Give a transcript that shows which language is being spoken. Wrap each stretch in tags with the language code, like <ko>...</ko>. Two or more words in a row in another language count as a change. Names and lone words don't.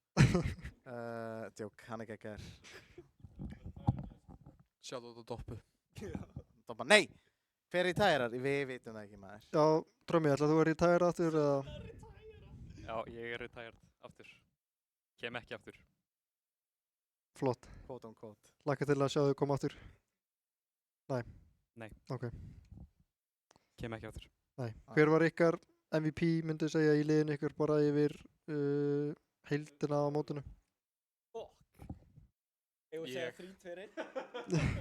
<is>Djók, hann er geggjaður. Shoutout á Doppu. Doppa, nei! Hver retirar? Við vitum það ekki, maður. Já, Drömmi, ætlaðu þú að retire aftur eða? Já, ég er retired aftur. Kem ekki aftur. Flott.</is> <en>Quote on quote.</en> <is>Laka til að sjá þau koma aftur. Nei. Nei. Ok. Kem ekki aftur. Nei. Hver var ykkar MVP, myndi segja, í liðinu ykkur bara yfir heildina á mótinu? Ég vil segja 3-2-1.</is>